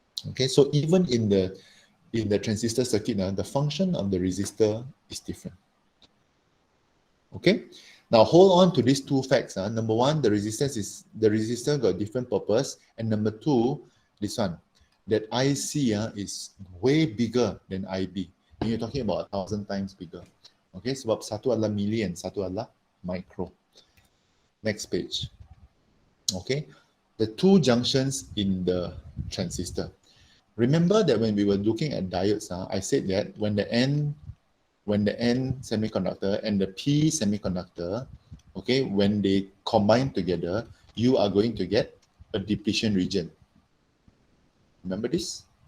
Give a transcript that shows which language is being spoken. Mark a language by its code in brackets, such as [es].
[en] Okay, so even in the transistor circuit, the function of the resistor is different. Okay, now hold on to these two facts. Number one, the resistor got different purpose, and number two, this one, that IC is way bigger than IB. And you're talking about 1,000 times bigger. [ms] Okay, sebab satu adalah milli and satu adalah micro. [en] Next page. Okay, the two junctions in the transistor. Remember that when we were looking at diodes, I said that when the N semiconductor and the P semiconductor, okay, when they combine together, you are going to get a depletion region. Remember this?